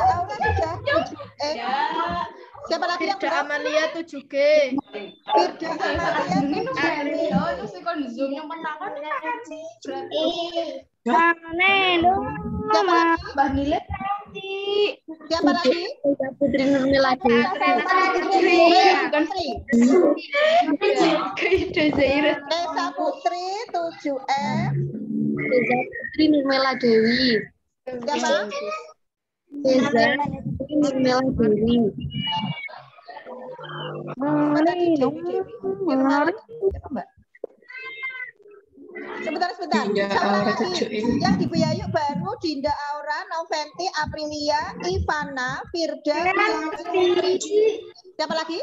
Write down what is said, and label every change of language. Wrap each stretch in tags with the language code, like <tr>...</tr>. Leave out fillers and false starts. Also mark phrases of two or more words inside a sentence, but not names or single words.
<id>Dinda Aura sudah 7E. Siapa lagi yang Firda belum? Amalia 7G. Firda Amalia 7G. Siapa lagi? Siapa lagi? Putri Nurmila Dewi. Kaida Zaira. Esa Putri 7F. Putri Nurmila Dewi. Siapa? Putri Nurmila Dewi. Mana Dewi? Firman lagi. Siapa, Mbak? Sebentar. Siapa lagi? Yang di Buyayu baru Dinda Aura, Noventi, Aprilia, Ivana, Firda, siapa lagi?</id>